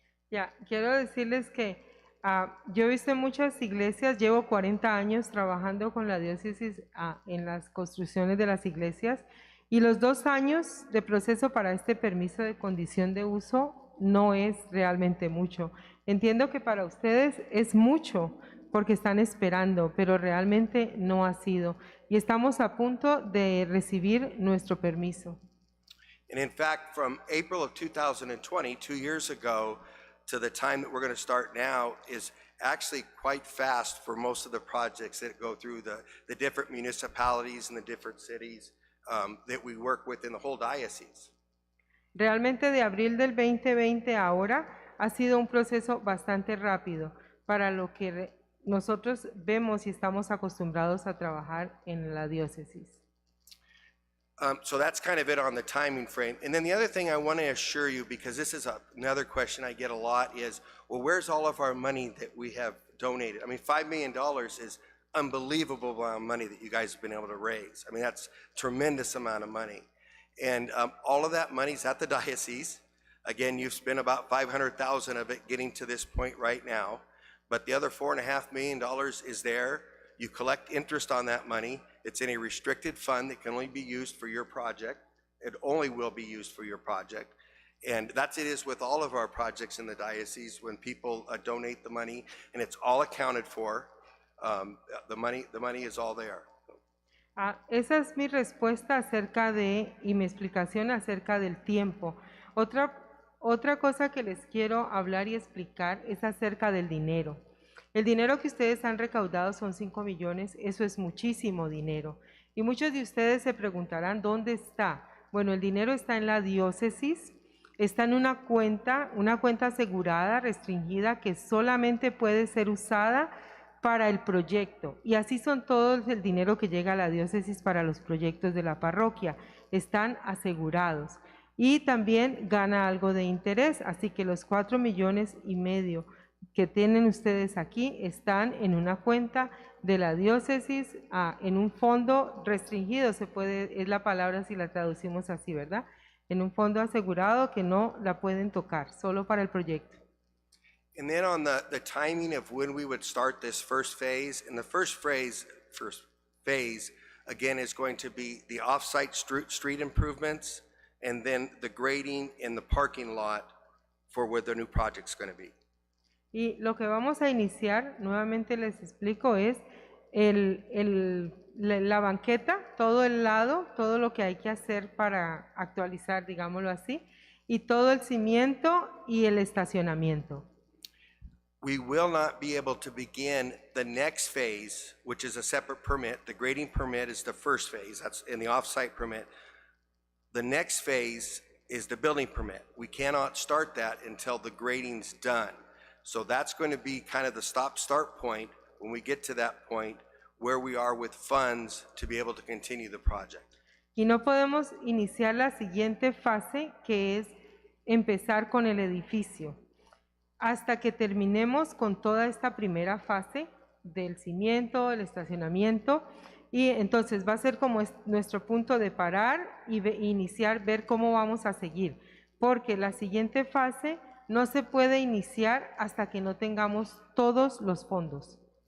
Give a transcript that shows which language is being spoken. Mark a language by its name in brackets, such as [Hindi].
[Spanish] ya, quiero decirles que yo he visto en muchas iglesias, llevo 40 años trabajando con la diócesis en las construcciones de las iglesias y los 2 años de proceso para este permiso de condición de uso no es realmente mucho. Entiendo que para ustedes es mucho porque están esperando, pero realmente no ha sido. Y estamos a punto de recibir nuestro permiso. [English] And in fact, from April of 2020, 2 years ago, to the time that we're going to start now is actually quite fast for most of the projects that go through the different municipalities and the different cities that we work with in the whole diocese. [Spanish] Realmente de abril del 2020 a ahora ha sido un proceso bastante rápido para lo que nosotros vemos y estamos acostumbrados a trabajar en la diócesis. [English] So that's kind of it on the timing frame. And then the other thing I want to assure you, because this is another question I get a lot, is, well, where's all of our money that we have donated? I mean, $5 million is unbelievable amount of money that you guys have been able to raise. I mean, that's tremendous amount of money. And all of that money's at the diocese. Again, you've spent about $500,000 of it getting to this point right now, but the other $4.5 million is there. You collect interest on that money. It's in a restricted fund that can only be used for your project. It only will be used for your project. And that's it is with all of our projects in the diocese when people donate the money, and it's all accounted for. The money is all there. [Spanish] Esa es mi respuesta acerca de, y mi explicación acerca del tiempo. Otra cosa que les quiero hablar y explicar es acerca del dinero. El dinero que ustedes han recaudado son 5 millones, eso es muchísimo dinero. Y muchos de ustedes se preguntarán, ¿dónde está? Bueno, el dinero está en la diócesis, está en una cuenta asegurada, restringida, que solamente puede ser usada para el proyecto. Y así son todos el dinero que llega a la diócesis para los proyectos de la parroquia. Están asegurados. Y también gana algo de interés, así que los 4,5 millones que tienen ustedes aquí están en una cuenta de la diócesis, en un fondo restringido, es la palabra si la traducimos así, ¿verdad? En un fondo asegurado que no la pueden tocar, solo para el proyecto. [English] And then on the timing of when we would start this first phase, and the first phase again is going to be the off-site street improvements, and then the grading in the parking lot for where the new project's going to be. [Spanish] Y lo que vamos a iniciar, nuevamente les explico, es la banqueta, todo el lado, todo lo que hay que hacer para actualizar, digámoslo así, y todo el cimiento y el estacionamiento. [English] We will not be able to begin the next phase, which is a separate permit. The grading permit is the first phase, that's in the off-site permit. The next phase is the building permit. We cannot start that until the grading's done. So that's going to be kind of the stop-start point when we get to that point where we are with funds to be able to continue the project. [Spanish] Y no podemos iniciar la siguiente fase, que es empezar con el edificio, hasta que terminemos con toda esta primera fase del cimiento, el estacionamiento, y entonces va a ser como nuestro punto de parar y iniciar, ver cómo vamos a seguir, porque la siguiente fase no se puede iniciar hasta que no tengamos todos los fondos.